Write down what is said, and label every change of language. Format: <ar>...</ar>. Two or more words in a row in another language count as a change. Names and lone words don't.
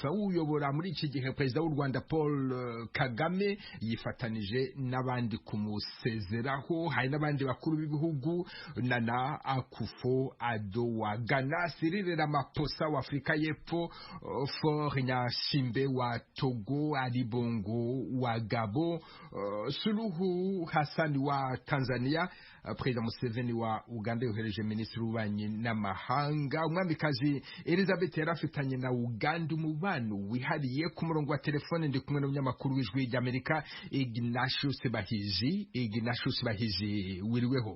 <rw>Uyobora muri iki gihe perezida w'u Rwanda Paul Kagame yifatanije n'abandi kumusezeraho. Hari n'abandi bakuru b'ibihugu Nana Akufo-Addo wa Ghana, Cyril Ramaphosa wa Afrika y'Epfo, Faure Gnassingbe wa Togo, Ali Bongo wa Gabon, Suluhu Hassan wa Tanzania, Perezida Museveni wa Uganda yohereje minisitiri w'ububanyi n'amahanga. Umwamikazi Elizabeth yarafitanye na Uganda umubano wihariye. Ku murongo wa telefone ndi kumwe n'umunyamakuru w'Ijwi ry'Amerika Ignatius Bahiji, wiriweho?</rw>